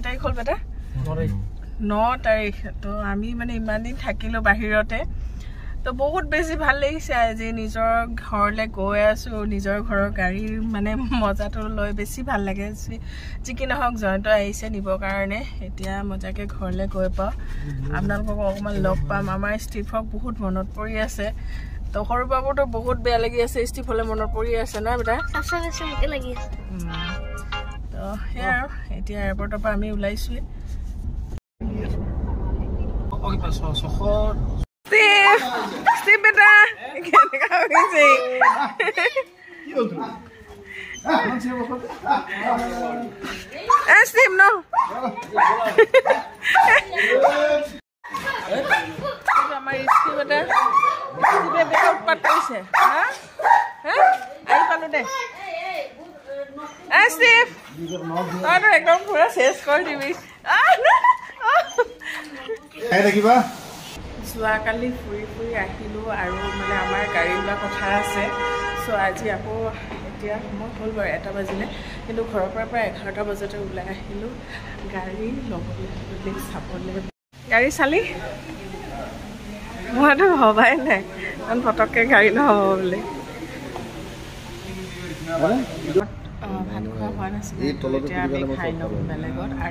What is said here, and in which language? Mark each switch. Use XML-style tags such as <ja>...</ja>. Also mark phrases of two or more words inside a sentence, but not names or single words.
<as>তাৰিখ হ'ল বেটা 9 তাৰিখ তো আমি মানে ইমান দিন থাকিলোঁ বাহিৰতে তো বহুত বেছি ভাল লাগিছে আজি নিজৰ ঘৰলৈ গৈ আছো নিজৰ ঘৰৰ গাড়ীৰ মানে মজাটো লৈ বেছি ভাল লাগে যি কি নহওক জয়ন্ত আহিছে নিবৰ কাৰণে এতিয়া মজাকে ঘৰলৈ গৈ পাওঁ আপোনালোকক অকণমান লগ পাম আমাৰ ষ্টিফক বহুত মনত পৰি আছে তো সৰু বাবুতো বহুত বেয়া লাগি আছে ষ্টিফলে মনত পৰি আছে না বেটা সঁচাকে লাগি আছে তো সেয়া আৰু এতিয়া এয়াৰপৰ্টৰ পৰা আমি ওলাইছোৱে Steve বেটা কেনেকা হৈছে Steve নো আমাৰ Steve বেটা Steve বেটা উৎপাত কৰিছে হা হা আই পালু দে Steve আৰু একদম পুৰা শেষ কৰ দিবি খাই থাকিবা যোৱাকালি ফুৰি ফুৰি আহিলোঁ আৰু মানে আমাৰ গাড়ী লোৱা কথা আছে চ' আজি আকৌ এতিয়া সময় হ'ল বাৰু 1টা বাজিলে কিন্তু ঘৰৰ পৰা প্ৰায় 11টা বজাতে ওলাই আহিলোঁ গাড়ী ল'বলৈ বুলি চাবলৈ গাড়ী চালি মইতো ভবাই নাই ইমান পটককৈ গাড়ী নহ'ব বুলি ভাত খোৱা হোৱা নাছিলে এতিয়া আমি খাই ল'ম বেলেগত আৰু</as>